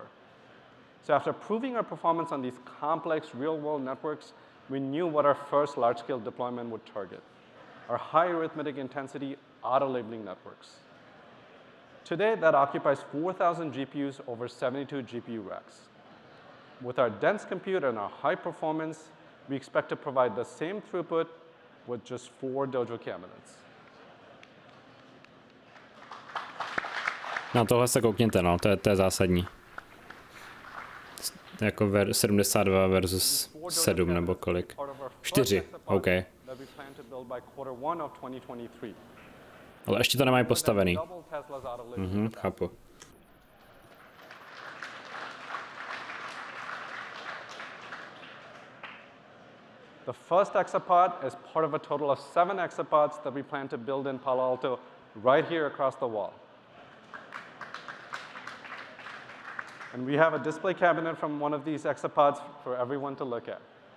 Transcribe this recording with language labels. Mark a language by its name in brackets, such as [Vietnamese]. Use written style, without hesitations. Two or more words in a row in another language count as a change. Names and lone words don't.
[English] So after proving our performance on these complex real-world networks, we knew what our first large-scale deployment would target: our high arithmetic intensity auto-labeling networks. Today, that occupies 4,000 GPUs over 72 GPU racks. With our dense compute and our high performance, we expect to provide the same throughput with just 4 Dojo cabinets. [Czech] Na tohle se koukněte, no, to je zásadní. Jako 72 versus 7 nebo kolik? 4, OK. Ale ještě to nemají postavený. Chápu. [English] The first exapod is part of a total of 7 exapods that we plan to build in Palo Alto right here across the wall. And we have a display cabinet from one of these exapods for everyone to look at.